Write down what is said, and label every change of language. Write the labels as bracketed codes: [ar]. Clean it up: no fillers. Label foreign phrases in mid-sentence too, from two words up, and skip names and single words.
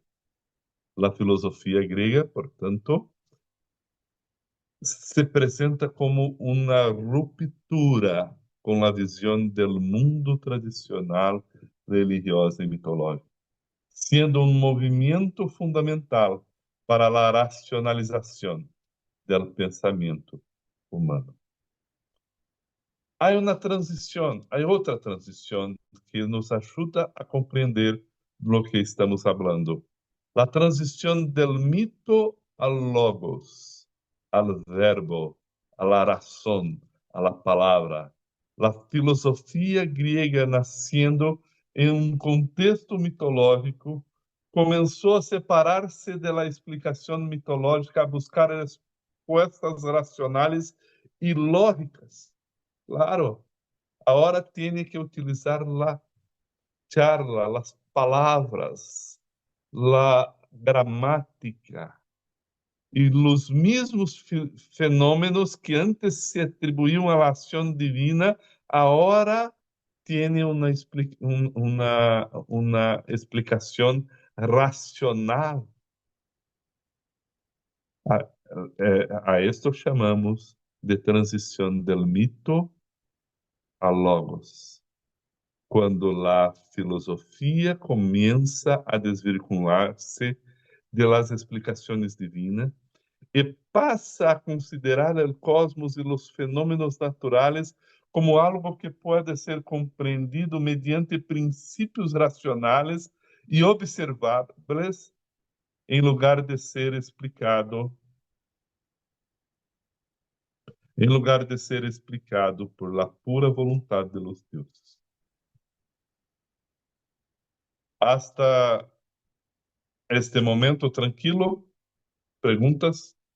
[pt] A filosofia grega, portanto, se apresenta como uma ruptura com a visão do mundo tradicional, religiosa e mitológica, sendo um movimento fundamental para a racionalização do pensamento humano. Há outra transição que nos ajuda a compreender [es] lo que [pt] estamos falando. A transição [es] del mito al logos, al verbo, a la razón, a la palabra. [pt] A filosofia griega, nascendo em um contexto mitológico, começou a separar-se da explicação mitológica, a buscar respostas racionais e lógicas. [es] Claro, ahora tiene que utilizar la charla, las palabras, la gramática y los mismos fenómenos que antes se atribuían a la acción divina, ahora tiene una explicación racional. A esto [pt] chamamos de transição [es] del mito [pt] a logos, quando a filosofia começa a desvincular-se [es] de las [pt] explicações divinas e passa a considerar o cosmos e os fenômenos naturais como algo que pode ser compreendido mediante princípios racionais e observáveis, em lugar de ser explicado [es] por la pura voluntad de los dioses. Hasta este momento tranquilo, preguntas?